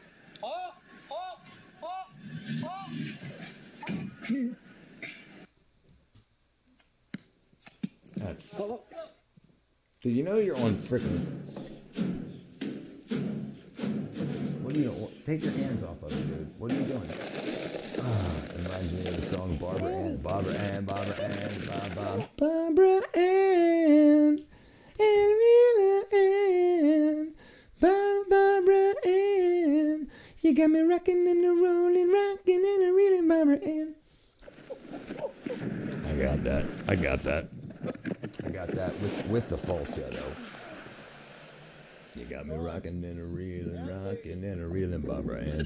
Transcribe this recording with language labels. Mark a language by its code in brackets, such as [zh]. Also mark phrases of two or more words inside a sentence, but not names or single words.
[en] That's. Dude, you know you're on freaking. What are you doing? Take your hands off of it, dude. What are you doing? It reminds me of the song Barbara Ann. Barbara Ann, Barbara Ann, Barbara. Barbara Ann. Ann. Barbara Ann. You got me rocking and a rolling, rocking and a reeling, Barbara Ann. I got that. I got that. I got that with the falsetto. You got me rocking and a reeling, Barbara Ann.